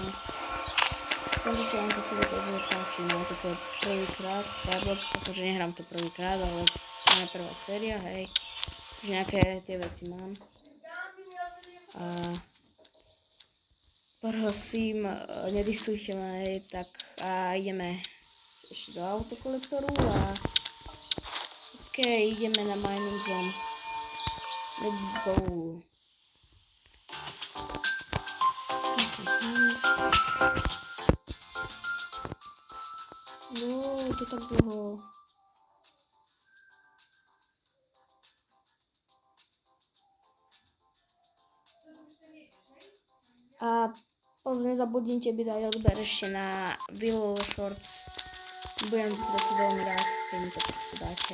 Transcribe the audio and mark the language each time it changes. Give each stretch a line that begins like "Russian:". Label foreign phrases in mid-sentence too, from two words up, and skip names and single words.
Slovak: Keď sa vám toto video páči, no toto je prvýkrát Skyblock, akože nehrám to prvýkrát, ale moja prvá séria, hej. Že nejaké tie veci mám. A prosím, nedisujte ma, hej, tak a ideme ešte do autokolektoru a ideme na
English: mining zone. Let's go.
Slovak: No, to tak dlho. A pozor, nezabudnite byť aj odber ešte na Willow Shorts. Budem za to veľmi rád, keď mi to proste dáte.